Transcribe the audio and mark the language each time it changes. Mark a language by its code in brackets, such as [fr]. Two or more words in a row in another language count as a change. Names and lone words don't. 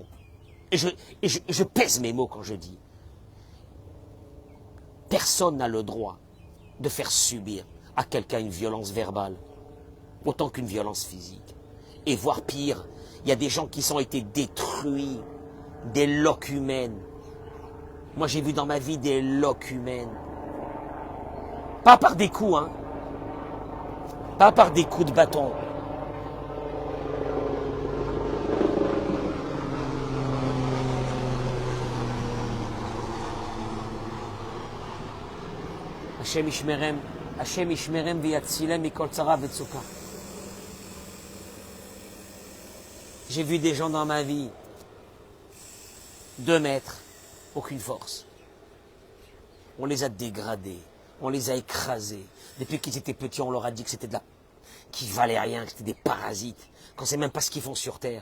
[fr] Et je pèse mes mots quand je dis. Personne n'a le droit de faire subir à quelqu'un une violence verbale, autant qu'une violence physique. Et voire pire, il y a des gens qui ont été détruits, des locumènes. Moi, j'ai vu dans ma vie des locumènes. Pas par des coups, hein. Pas par des coups de bâton. [he] השם ישמרם ויצילם מכל צרה וצוקה. [fr] J'ai vu des gens dans ma vie, 2 mètres, aucune force. On les a dégradés, on les a écrasés. Depuis qu'ils étaient petits, on leur a dit que c'était qu'ils valaient rien, que c'était des parasites, qu'on ne sait même pas ce qu'ils font sur Terre.